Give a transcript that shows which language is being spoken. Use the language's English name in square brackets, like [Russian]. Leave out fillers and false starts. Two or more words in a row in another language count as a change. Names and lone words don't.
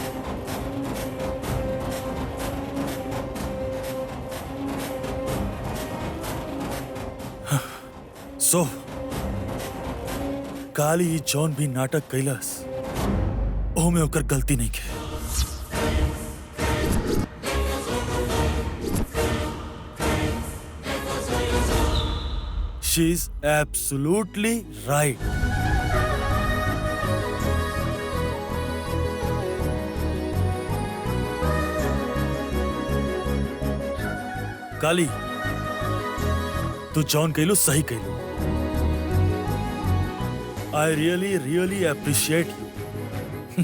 [Bhojpuri] सो काली जौन भी नाटक कैलस ओमे ओकर गलती नहीं के। [English] She is absolutely right. [Bhojpuri] काली, तू जॉन कैलू सही कैलू। [English] I really appreciate you.